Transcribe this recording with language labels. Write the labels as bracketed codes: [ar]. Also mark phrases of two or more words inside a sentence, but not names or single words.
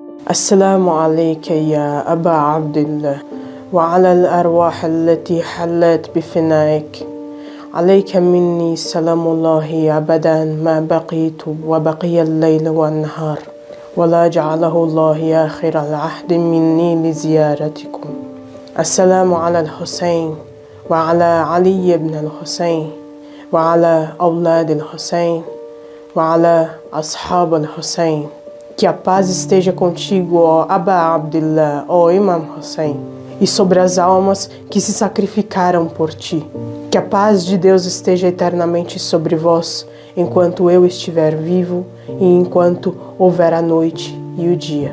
[ar] السلام عليك يا أبا عبد الله وعلى الأرواح التي حلت بفنائك عليك مني سلام الله أبدا ما بقيت وبقي الليل والنهار ولا جعله الله آخر العهد مني لزيارتكم. السلام على الحسين وعلى علي بن الحسين وعلى أولاد الحسين وعلى أصحاب الحسين. [pt] Que a paz esteja contigo, ó Aba Abdillah, ó Imam Hussein, e sobre as almas que se sacrificaram por ti. Que a paz de Deus esteja eternamente sobre vós, enquanto eu estiver vivo e enquanto houver a noite e o dia.